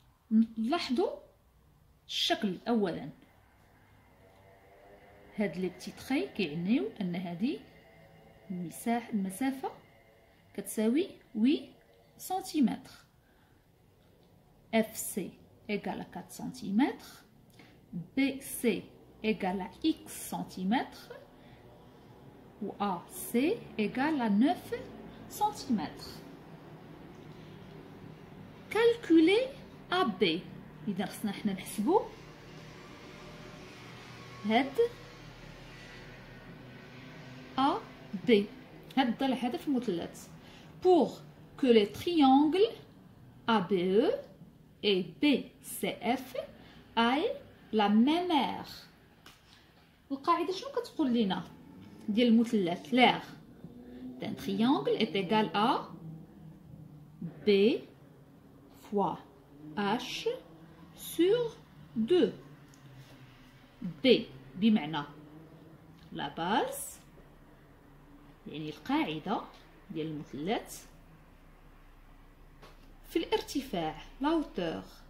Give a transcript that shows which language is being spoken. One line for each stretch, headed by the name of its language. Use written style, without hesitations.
Arabic: نلاحظوا الشكل اولا، هاد لي بتي تري كيعنيو ان هذه المسافه كتساوي 8 سنتيمتر.
French: FC égale à 4 cm، BC égale à X cm و AC égale à 9 cm. calculer AB.
Arabic: إذا خصنا حنا نحسبو هاد AB، هاد الضلع هذا في المثلث.
French: pour que les triangles ABE et BCF aient la même aire.
Arabic: القاعدة شنو كتقول لنا ديال المثلث؟
French: l'aire d'un triangle est égal à B fois H sur 2.
Arabic: B بمعنى
French: لا باز
Arabic: يعني القاعدة ديال المثلث، في الارتفاع
French: لا هوتور.